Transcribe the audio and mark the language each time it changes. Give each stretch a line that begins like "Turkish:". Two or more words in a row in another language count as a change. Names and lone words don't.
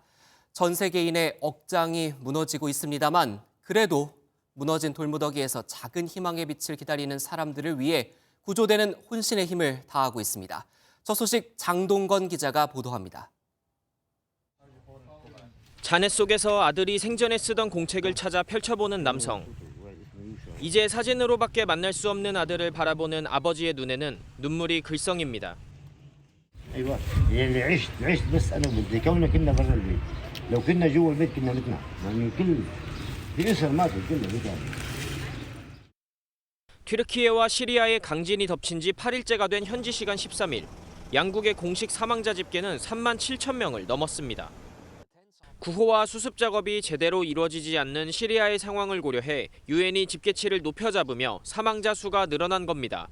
Korean: 전 세계인의 억장이 무너지고 있습니다만 그래도 무너진 돌무더기에서 작은 희망의 빛을 기다리는 사람들을 위해 구조되는 혼신의 힘을 다하고 있습니다. 저 소식 장동건 기자가 보도합니다. 잔해 속에서 아들이 생전에 쓰던 공책을 찾아 펼쳐보는 남성. 이제 사진으로밖에 만날 수 없는 아들을 바라보는 아버지의 눈에는 눈물이 글썽입니다.
Arabic: ايوه اللي عشت بس انا وبنتي كوننا كنا برا البيت لو كنا جوا البيت كنا نطلع يعني كل الاسر ماتوا كلها.
Korean: 튀르키예와 시리아의 강진이 덮친 지 8일째가 된 현지 시간 13일. 양국의 공식 사망자 집계는 3만 7천 명을 넘었습니다. 구호와 수습 작업이 제대로 이루어지지 않는 시리아의 상황을 고려해 유엔이 집계치를 높여잡으며 사망자 수가 늘어난 겁니다.